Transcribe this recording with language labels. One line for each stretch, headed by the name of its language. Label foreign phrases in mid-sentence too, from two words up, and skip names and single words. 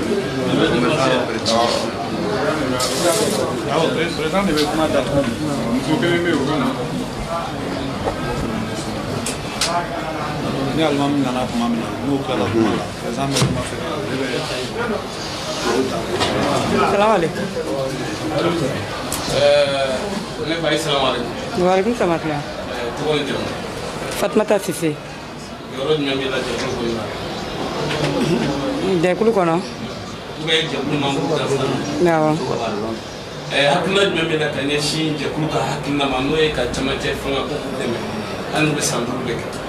Bambara: Awɔ président de bɛ kuma datugu muso kelen bɛ yen o bɛ na. Ni alimami nana kuma min na n'o kilala kuma la président bɛ kuma fɛ ale bɛ dugawu ta.
Arabic: السلام عليكم.
Bambara: ne fa
Arabic: السلام عليكم. وعليكم السلام.
Bambara: tɔgɔ ni jamu. Fatumata Sise. yɔrɔ jumɛn b'i la jɛkulu kɔnɔ la. Jɛkulu kɔnɔ.
French: ou bien
Bambara: jɛkulu membre dafa. Awɔ. hakilina jumɛn b'i la ka ɲɛsin jɛkulu ka hakilina ma n'o ye ka camancɛ fɛngɛ ko k'u dɛmɛ hali n'u bɛ san 5 de kɛ.